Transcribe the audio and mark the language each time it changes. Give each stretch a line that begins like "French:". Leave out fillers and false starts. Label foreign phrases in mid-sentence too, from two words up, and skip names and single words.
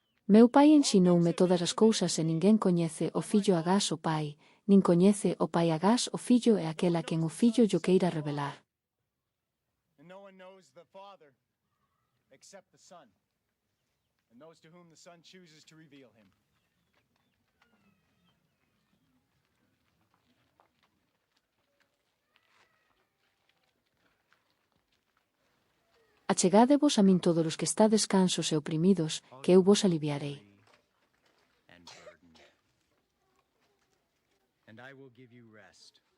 Galician: Meu pai ensinoume todas as cousas e ninguén coñece o fillo agás o pai, nin coñece o pai agás o fillo e aquel a quen o fillo llo queira revelar.
English: And no one knows the Father except the Son, and those to whom the Son chooses to reveal him.
Galician: Achegádevos a min todos os que estades cansos e oprimidos, que eu vos aliviarei.
English: And burdened. And I will give you rest.